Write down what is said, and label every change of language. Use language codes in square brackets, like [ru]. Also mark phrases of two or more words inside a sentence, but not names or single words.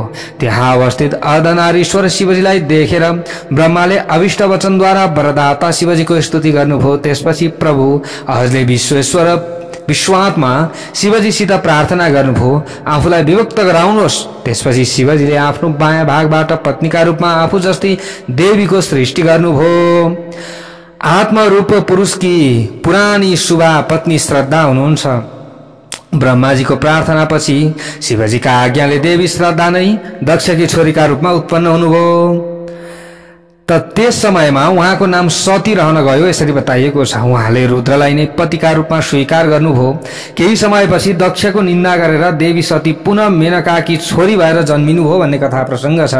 [ne] त्यहाँ अवस्थित अर्धनारीश्वर शिवजीलाई देखेर ब्रह्माले अभिष्ट वचनद्वारा वरदाता शिवजीको स्तुति गर्नुभयो। त्यसपछि प्रभु अहजले विश्वात्मा शिवजीसित प्रार्थना गर्नुभयो, आफूलाई विभक्त गराउनुहोस्। त्यसपछि शिवजीले आफ्नो बायाँ भागबाट पत्नीका रूपमा आफू जस्तै देवीको सृष्टि गर्नुभयो। आत्मरूप पुरुषकी पुरानी शुभा पत्नी श्रद्धा हुनुहुन्छ। ब्रह्माजीको प्रार्थनापछि शिवजीका आज्ञाले देवी श्रद्धा नै दक्षकी छोरीका रूपमा उत्पन्न हुनुभयो। त त्यस समयमा उहाँको नाम सती रहन गयो, यसरी बताइएको छ। उहाँले रुद्रलाई नै पतिका रूपमा स्वीकार गर्नुभयो। केही समयपछि दक्षको निन्दा गरेर देवी सती पुनः मेनकाकी छोरी भएर जन्मिनुभयो भन्ने कथा प्रसंग छ।